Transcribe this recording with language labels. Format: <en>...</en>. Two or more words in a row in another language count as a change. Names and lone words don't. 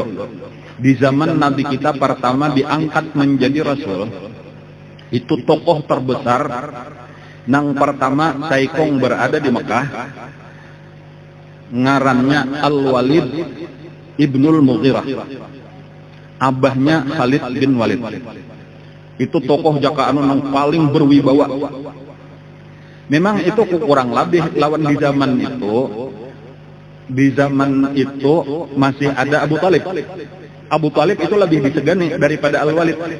<bjn>Di zaman Nabi kita pertama diangkat menjadi Rasul, itu tokoh terbesar nang pertama Saikong berada di Mekah, ngarannya Al-Walid Ibnul Mughirah, abahnya Khalid bin Walid. Itu tokoh jakaanu yang paling berwibawa.</bjn> <id>Memang itu kurang lebih lawan di zaman itu. Di zaman itu masih ada Abu Talib. Abu Talib itu lebih disegani daripada Al-Walid.</id>